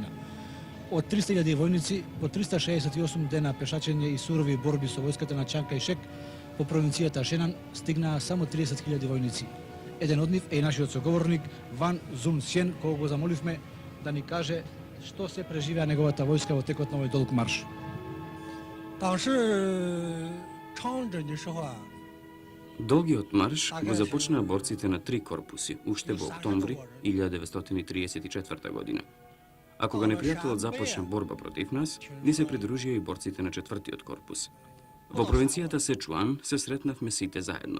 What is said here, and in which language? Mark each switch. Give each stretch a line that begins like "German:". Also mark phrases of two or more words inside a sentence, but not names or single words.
Macedonian: Од 300.000 војници, по 368 дена пешачење и сурови борби со војската на Чанг Кај-шек по провинцијата Шенан стигнаа само 30.000 војници. Еден од нив е и нашиот соговорник Ван Зун Сен, кога го замоливме да ни каже што се преживеа неговата војска во текот на овој долг марш.
Chinese: 当时长征的时候啊，
Macedonian: Долгиот марш го започнаа борците на 3 корпуси уште во октомври 1934 година. А кога непријателот започна борба против нас, ни се придружија и борците на 4-тиот корпус. Во провинцијата Сечуан се сретнавме сите заедно.